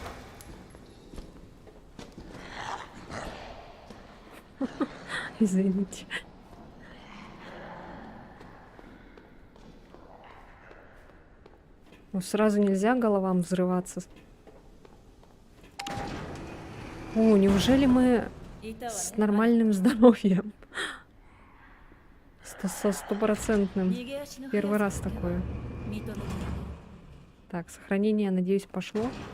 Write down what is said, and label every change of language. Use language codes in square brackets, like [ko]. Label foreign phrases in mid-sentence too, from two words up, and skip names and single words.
[ru] Извините. Ну, сразу нельзя головам взрываться. О, неужели мы [ja] いたわ [ru] с [ja] ね [ru] нормальным здоровьем? Со стопроцентным. [ja] 逃げ足の [ru] Первый [ja] 速 [ru] раз [ja] さだけは [ru] такое. [ja] 認めてやる [ru] Так, сохранение, надеюсь, пошло.